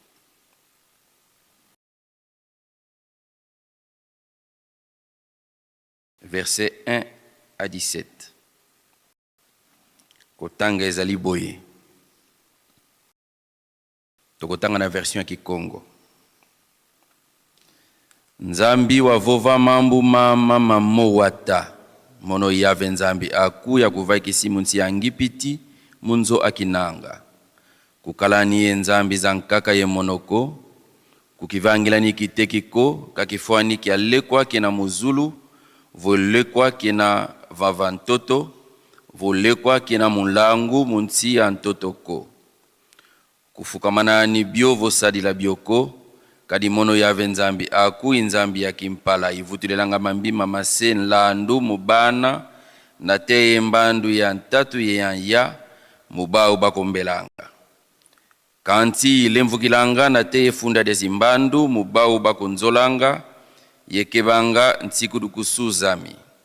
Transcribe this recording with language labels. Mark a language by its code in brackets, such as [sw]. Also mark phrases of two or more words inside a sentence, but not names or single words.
[fr] Verset 1 à 17. [ln] Kotanga ezali boye. Tokotanga na version ya Kikongo. [kg] Nzambi wa vova mambu mama mamo wata. Mono yave nzambi aku ya kuvaikisi munsi ya ngipiti munzo akinanga. Kukalani ye nzambi za nkaka ye monoko. Kukivangilani kitekiko kakifwani kia lekwa kina muzulu. Volekwa kina vavantoto. Volekwa kina mulangu munsi ya ntotoko. Kufukamana ni bio vosadila bioko. Kadimono yave nzambi aku inzambi ya kimpala ivutulelanga mambima masen landu mubana na teye mbandu ya ntatu ye ya mubao bakombelanga. Kanti ilemvukilanga na teye funda desimbandu mubao bakonzolanga yekebanga ntsiku kusuzami.